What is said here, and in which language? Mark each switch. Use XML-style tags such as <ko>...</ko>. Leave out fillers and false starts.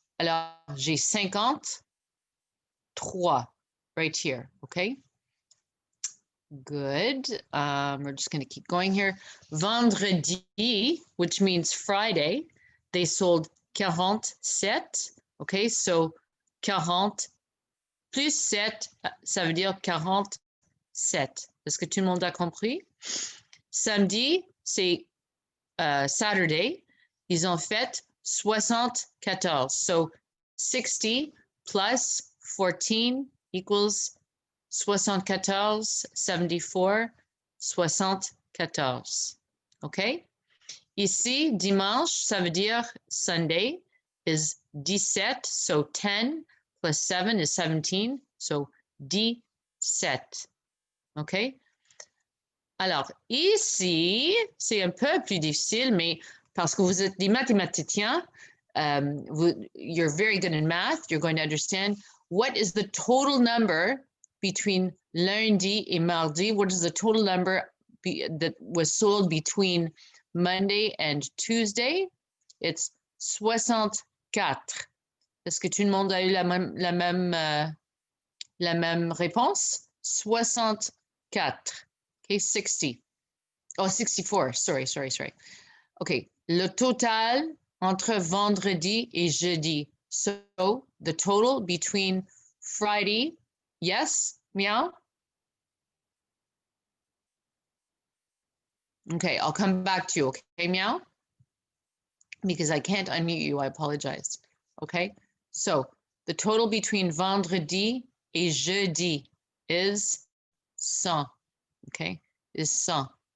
<fr>Alors, j'ai 53</fr> <en>right here, okay? Good. We're just going to keep going here. Vendredi, which means Friday, they sold 47. Okay, so 40 plus 7,</en> <fr>ça veut dire</fr> <en>47.</en> <fr>Est-ce que tout le monde a compris? Samedi, c'est Saturday. Ils ont fait 74.</fr> <en>So 60 plus 14 equals 74, 74, 74. OK?</en> <fr>Ici, dimanche, ça veut dire</fr> <en>Sunday is 17. So 10 plus 7 is 17. So 17. OK?</en> <fr>Alors, ici, c'est un peu plus difficile, mais parce que vous êtes des mathématiciens,</fr> <en>you're very good in math, you're going to understand what is the total number between</en> <fr>lundi et mardi?</fr> <en>What is the total number that was sold between Monday and Tuesday? It's 64.</en> <fr>Est-ce que tout le monde a eu la même réponse?</fr> <en>64. Okay, 60. Oh, 64. Sorry.</en> <fr>Okay, le total entre vendredi et jeudi.</fr> <en>So the total between Friday, yes, meow? Okay, I'll come back to you, okay, meow? Because I can't unmute you, I apologize. Okay, so the total between</en> <fr>vendredi et jeudi</fr> <en>is 100, okay, is 100.</en>